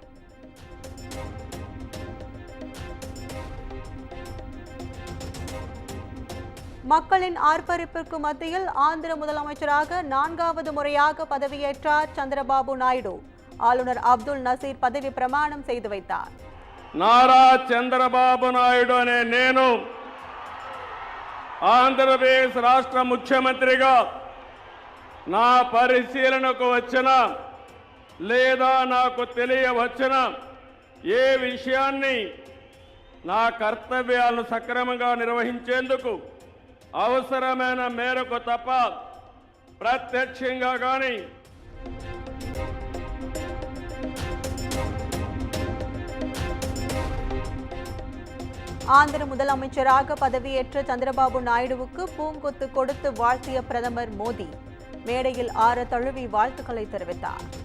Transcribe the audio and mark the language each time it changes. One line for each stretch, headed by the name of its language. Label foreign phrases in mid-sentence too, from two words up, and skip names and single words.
Tamil: மக்களின் ஆர்ப்பரிப்பிற்கு மத்தியில் ஆந்திர முதலமைச்சராக 4வது முறையாக பதவியேற்றார் சந்திரபாபு நாயுடு. ஆளுநர் அப்துல் நசீர் பதவி பிரமாணம் செய்து வைத்தார்.
Telugu: నారా చంద్రబాబు నాయుడు అనే నేను ఆంధ్రప్రదేశ్ రాష్ట్ర ముఖ్యమంత్రిగా నా పరిశీలనకు వచ్చిన లేదా నాకు తెలియవచ్చిన ఏ విషయాన్ని నా కర్తవ్యాలను సక్రమంగా నిర్వహించేందుకు అవసరమైన మేరకు తప్ప ప్రత్యక్షంగా కానీ
Tamil: ஆந்திர முதலமைச்சராக பதவியேற்ற சந்திரபாபு நாயுடுவுக்கு பூங்கொத்து கொடுத்து வாழ்த்திய பிரதமர் மோடி. மேடையில் ஆற தழுவி வாழ்த்துக்களை தெரிவித்தார்.